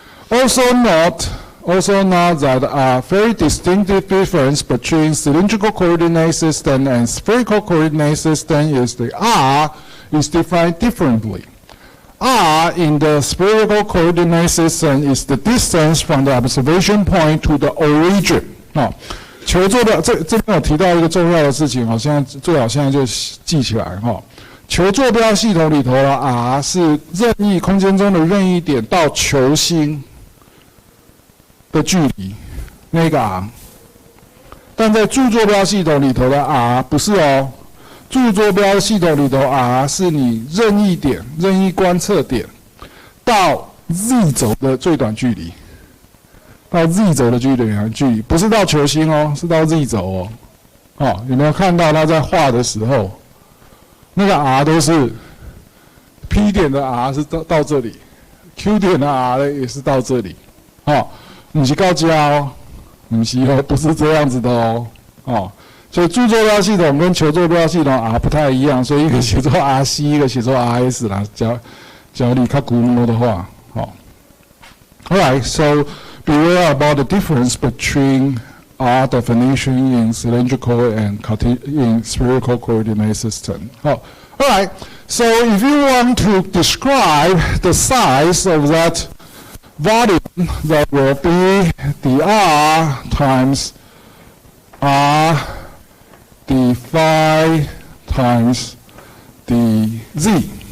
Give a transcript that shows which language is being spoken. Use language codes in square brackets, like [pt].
[en] Also note that a very distinctive difference between cylindrical coordinate system and spherical coordinate system is the r is defined differently. R in the spherical coordinate system is the distance from the observation point to the origin. [zh] 球坐标这边有提到一个重要的事情现在最好现在就记起来球坐标系统里头的 r 是任意空间中的任意点到球心的距离，那个 r， 但在柱坐标系统里头的 r 不是柱坐标系统里头 r 是你任意点、任意观测点到 z 轴的最短距离。到 z 轴的距离等于距离，不是到球心哦，是到 z 轴哦。哦，有没有看到他在画的时候，那个 r 都是 P 点的 r 是到这里 ，Q 点的 r 呢也是到这里。哦，不是到这哦，不是哦，不是这样子的哦。哦，所以柱坐标系统跟球坐标系统 r 不太一样，所以一个写作 RC， 一个写作 RS 啦。假如你看古模的话，哦。 [en] Alright, so beware about the difference between R definition in cylindrical and in spherical coordinate system. Oh, alright, so if you want to describe the size of that volume, that will be the R times R d phi times the Z.